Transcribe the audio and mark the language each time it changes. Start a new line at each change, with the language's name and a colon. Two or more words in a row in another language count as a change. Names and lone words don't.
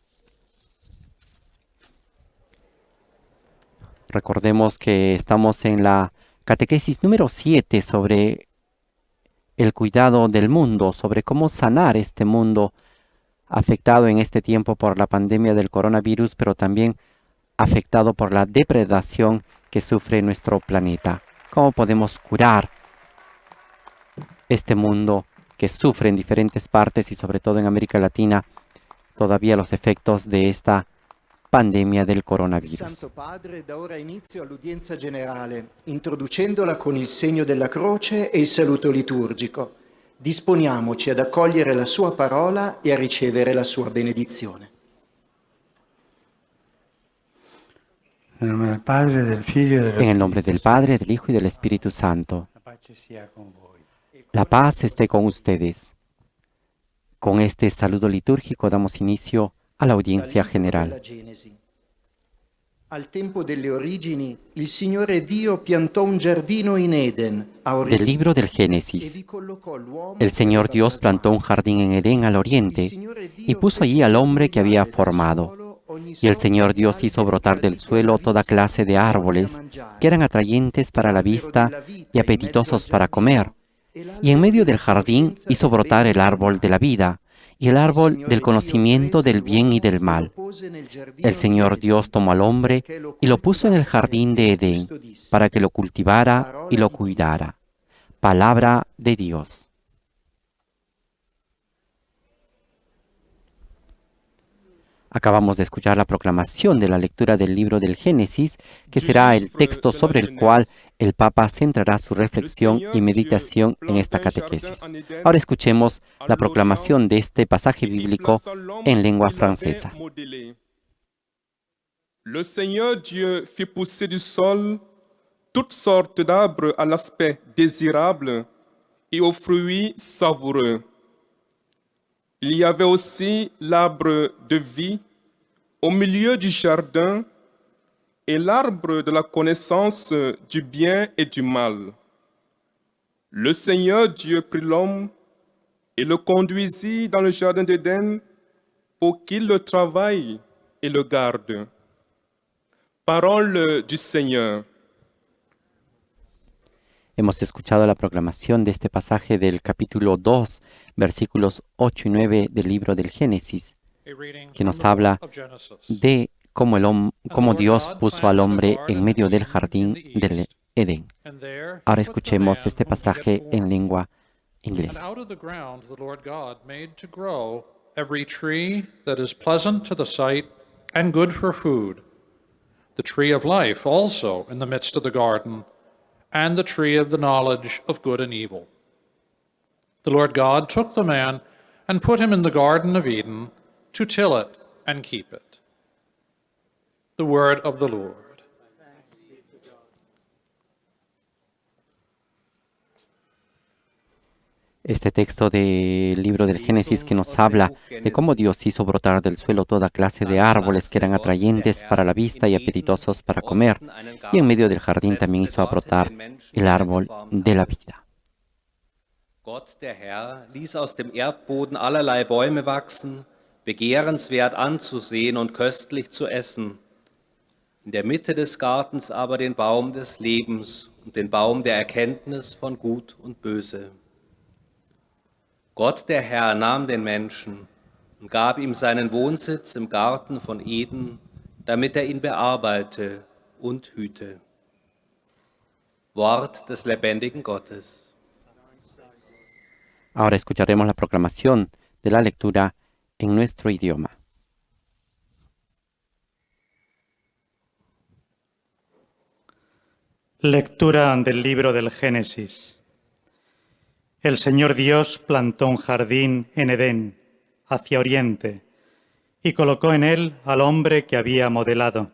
Spanish: Recordemos que estamos en la catequesis número 7 sobre el cuidado del mundo, sobre cómo sanar este mundo afectado en este tiempo por la pandemia del coronavirus, pero también afectado por la depredación que sufre nuestro planeta. ¿Cómo podemos curar este mundo que sufre en diferentes partes y sobre todo en América Latina todavía los efectos de esta pandemia del coronavirus?
Italian: Santo Padre da ora inizio all'udienza generale, introducendola con il segno della croce e il saluto liturgico. Disponiamoci ad accogliere la sua parola e a ricevere la sua benedizione.
Spanish: En el nombre del Padre, del
Italian: Figlio e
Spanish: En el nombre del Padre, del Hijo y del Espíritu Santo.
Italian: La pace sia con voi.
Spanish: La paz esté con ustedes. Con este saludo litúrgico damos inicio a la
Italian: Dal
Spanish: audiencia
Italian: libro della
Spanish: general.
Italian: Genesi. Al tempo delle origini, il Signore Dio piantò un giardino in Eden, a
Spanish: Del
Italian: oriente,
Spanish: libro del
Italian: e
Spanish: Génesis.
Italian: vi collocò l'uomo
Spanish: El
Italian: che
Spanish: Señor
Italian: aveva
Spanish: Dios plantó un
Italian: plasmato.
Spanish: jardín en Edén al
Italian: Il
Spanish: oriente
Italian: Signore
Spanish: y
Italian: Dio
Spanish: puso allí
Italian: fece
Spanish: al hombre que había
Italian: germogliare dal
Spanish: formado.
Italian: suolo ogni
Spanish: Y el
Italian: sorta
Spanish: Señor
Italian: di
Spanish: Dios hizo
Italian: alberi
Spanish: brotar del
Italian: gradito alla
Spanish: suelo toda
Italian: vista
Spanish: clase de
Italian: e buoni da
Spanish: árboles que
Italian: mangiare,
Spanish: eran atrayentes para la
Italian: l'albero
Spanish: vista
Italian: della
Spanish: y
Italian: vita in mezzo al
Spanish: apetitosos para comer.
Italian: giardino e
Spanish: Y en
Italian: l'albero
Spanish: medio
Italian: della
Spanish: del jardín
Italian: conoscenza
Spanish: hizo
Italian: del
Spanish: brotar
Italian: bene e
Spanish: el
Italian: del
Spanish: árbol de la
Italian: male.
Spanish: vida y el
Italian: Il
Spanish: árbol del
Italian: Signore Dio
Spanish: conocimiento
Italian: prese
Spanish: del bien y
Italian: l'uomo
Spanish: del
Italian: e lo
Spanish: mal.
Italian: pose nel
Spanish: El
Italian: giardino di
Spanish: Señor Dios
Italian: Eden,
Spanish: tomó al hombre
Italian: perché lo
Spanish: y lo puso en el
Italian: coltivasse
Spanish: jardín
Italian: e
Spanish: de
Italian: lo
Spanish: Edén
Italian: custodisse.
Spanish: para que lo cultivara y
Italian: Parola
Spanish: lo
Italian: di Dio.
Spanish: cuidara. Palabra de Dios. Acabamos de escuchar la proclamación de la lectura del libro del Génesis, que será el texto sobre el cual el Papa centrará su reflexión y meditación en esta catequesis. Ahora escuchemos la proclamación de este pasaje bíblico en lengua francesa.
French: Le Seigneur Dieu fit pousser du sol toutes sortes d'arbres à l'aspect désirable et aux fruits savoureux. Il y avait aussi l'arbre de vie au milieu du jardin et l'arbre de la connaissance du bien et du mal. Le Seigneur Dieu prit l'homme et le conduisit dans le jardin d'Éden pour qu'il le travaille et le garde. Parole du Seigneur.
Spanish: Hemos escuchado la proclamación de este pasaje del capítulo 2, versículos 8 y 9 del libro del Génesis, que nos habla de cómo Dios puso al hombre en medio del jardín del Edén. Ahora escuchemos este pasaje en lengua
English: And
Spanish: inglesa.
English: out of the ground the Lord God made to grow every tree that is pleasant to the sight and good for food, the tree of life also in the midst of the garden, and the tree of the knowledge of good and evil. The Lord God took the man and put him in the Garden of Eden to till it and keep it. The word of the Lord.
Spanish: Este texto del libro del Génesis que nos habla de cómo Dios hizo brotar del suelo toda clase de árboles que eran atrayentes para la vista y apetitosos para comer, y en medio del jardín también hizo brotar el árbol de la vida.
German: Gott, der Herr, ließ aus dem Erdboden allerlei Bäume wachsen, begehrenswert anzusehen und köstlich zu essen. In der Mitte des Gartens aber den Baum des Lebens und den Baum der Erkenntnis von Gut und Böse. Gott, der Herr, nahm den Menschen und gab ihm seinen Wohnsitz im Garten von Eden, damit ihn bearbeite und hüte. Wort des lebendigen Gottes.
Spanish: Ahora escucharemos la proclamación de la lectura en nuestro idioma. Lectura del libro del Génesis. El Señor Dios plantó un jardín en Edén, hacia oriente, y colocó en él al hombre que había modelado.